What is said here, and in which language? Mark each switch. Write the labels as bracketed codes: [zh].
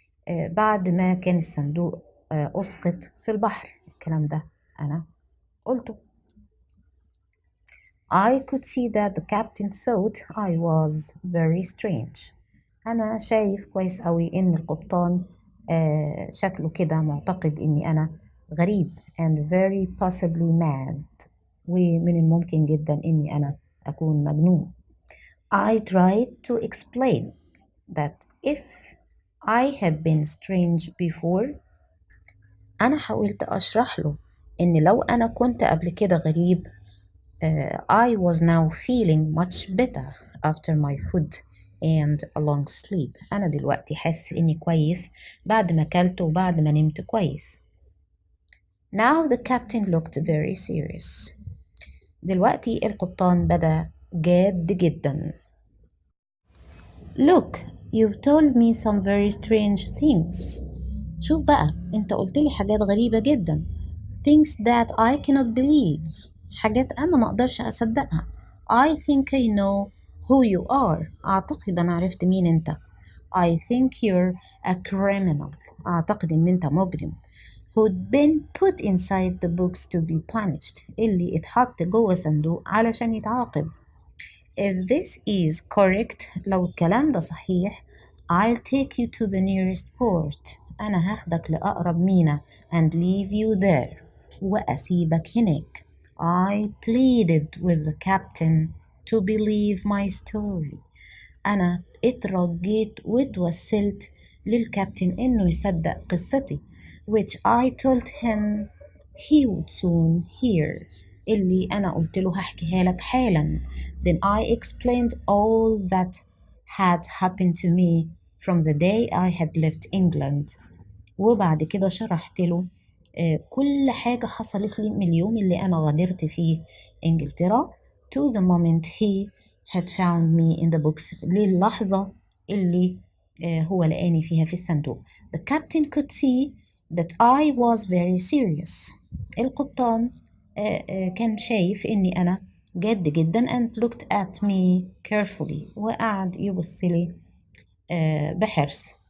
[ar] بعد ما كان الصندوق أسقط في البحر. الكلام ده أنا قلته. [en] I could see that the captain thought I was very strange. [ar] أنا شايف كويس قوي إن القبطان شكله كده معتقد إني أنا غريب [en] and very possibly mad. [ar] ومن الممكن جدا إني أنا أكون مجنون. [en] I tried to explain that if I had been strange before. [ar] أنا حاولت أشرح له إن لو أنا كنت قبل كده غريب. [en] I was now feeling much better after my food and a long sleep. [ar] أنا دلوقتي حاسس إني كويس بعد ما أكلت وبعد ما نمت كويس. [en] Now the captain looked very serious. [ar] دلوقتي القبطان بدأ جاد جدا. [en] Look, you've told me some very strange things. [ar] شوف بقى أنت قلت لي حاجات غريبة جدا. [en] Things that I cannot believe. [ar] حاجات أنا ما أقدرش أصدقها. [en] I think I know who you are. [ar] أعتقد أنا عرفت مين أنت. [en] I think you're a criminal. [ar] أعتقد إن أنت مجرم. [en] Who'd been put inside the books to be punished. [ar] اللي اتحط جوه صندوق علشان يتعاقب. [en] If this is correct, [ar] لو الكلام ده صحيح, [en] I'll take you to the nearest port. [ar] أنا هاخدك لأقرب ميناء [en] and leave you there. [ar] وأسيبك هناك. [en] I pleaded with the captain to believe my story. [ar] أنا اترجيت واتوسلت للكابتن إنه يصدق قصتي. [en] Which I told him he would soon hear. [ar] اللي أنا قلت له هحكيها لك حالا. [en] Then I explained all that had happened to me from the day I had left England. [ar] وبعد كده شرحت له كل حاجة حصلت لي من اليوم اللي أنا غادرت فيه إنجلترا [en] to the moment he had found me in the books. [ar] للحظة اللي هو لقاني فيها في الصندوق. [en] The captain could see that I was very serious. [ar] القبطان كان شايف إني أنا جد جدا [en] and looked at me carefully [ar] وقعد يبص لي بحرص.